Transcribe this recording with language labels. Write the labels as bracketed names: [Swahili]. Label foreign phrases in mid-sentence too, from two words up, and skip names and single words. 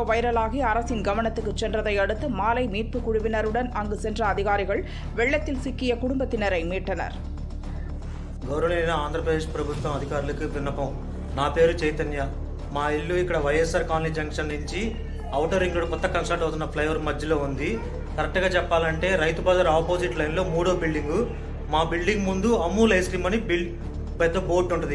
[Tamil] வைரலாகி அரசின் கவனத்துக்கு சென்றதை அடுத்து மாலை மீட்பு குழுவினருடன் அங்கு சென்ற அதிகாரிகள் வெள்ளத்தில் சிக்கிய குடும்பத்தினரை மீட்டனர். [Telugu] గౌరవనీయ ఆంధ్రప్రదేశ్ ప్రభుత్వం అధికారులకు విన్నపం. నా పేరు చైతన్య. మా ఇల్లు ఇక్కడ వైఎస్ఆర్ కాలనీ జంక్షన్ నుంచి ఔటర్ రింగ్ రోడ్ కొత్త కన్స్ట్రక్ట్ అవుతున్న ఫ్లైఓవర్ మధ్యలో ఉంది. కరెక్ట్గా చెప్పాలంటే రైతు బజార్ ఆపోజిట్ లైన్లో 3వ బిల్డింగు. మా బిల్డింగ్ ముందు అమూల్ [English] ice cream [Telugu] అని పెద్ద బోర్డు ఉంటుంది.